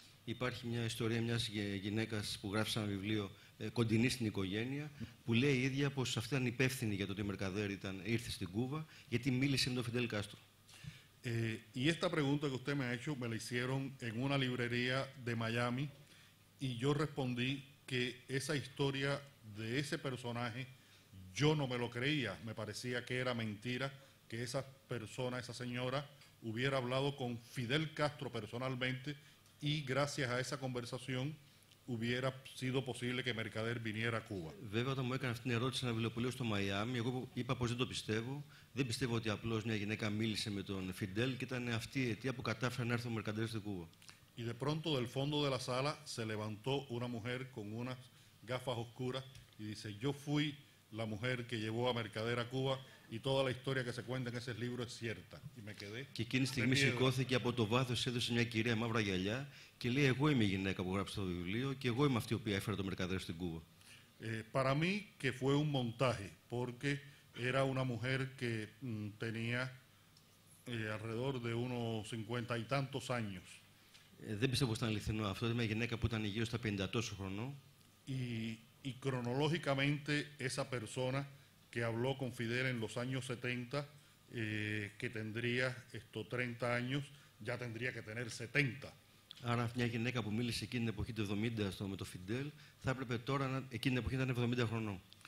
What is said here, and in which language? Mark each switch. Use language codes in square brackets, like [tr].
[el] Υπάρχει μια ιστορία μιας γυναίκας που γράφει σε ένα βιβλίο κοντινή στην οικογένεια, που λέει η ίδια πως αυτή ήταν υπεύθυνη για το ότι ο Mercader ήρθε στην Κούβα, γιατί μίλησε με τον Φιντέλ Κάστρο. [es] Y esta pregunta que usted me ha hecho me la hicieron en una librería de Miami y yo respondí que esa historia de ese personaje yo no me lo creía, me parecía que era mentira, que esa persona, esa señora, hubiera hablado con Fidel Castro personalmente y gracias a esa conversación hubiera sido posible que Mercader viniera a Cuba. [el] Βέβαια, όταν μου έκανε αυτή την ερώτηση ένα βιβλιοπωλείο στο Μαϊάμι, εγώ είπα πως δεν το πιστεύω. Δεν πιστεύω ότι απλώς μια γυναίκα μίλησε με τον Φιντέλ και ήταν αυτή η αιτία που κατάφερε να έρθει ο Mercader στην Κούβα. [es] Y de pronto del fondo de la sala se levantó una mujer con unas gafas oscuras y dice: yo fui la mujer que llevó a Mercader a Cuba y toda la historia que se cuenta en ese libro es cierta. Y me quedé. [el] Και εκείνη τη στιγμή σηκώθηκε από το βάθος, έδωσε μια κυρία μαύρα γυαλιά και λέει: εγώ είμαι η γυναίκα που γράψε το βιβλίο και εγώ είμαι αυτή η οποία έφερε το Mercader στην Κούβα. [es] Para mí que fue un montaje, porque era una mujer que tenía alrededor de unos 50 y tantos años. [el] Δεν πιστεύω πως ήταν αληθινό αυτό. Ήταν μια γυναίκα που ήταν γύρω στα 50 τόσο χρονών. [es] Y cronológicamente esa persona que habló con Fidel en los años 70, que tendría 30 años, ya tendría que tener 70. [el] Άρα μια γυναίκα που μίλησε εκείνη την εποχή του 70 με τον Φιντέλ, θα έπρεπε τώρα εκείνη την εποχή να είναι 70 χρονών.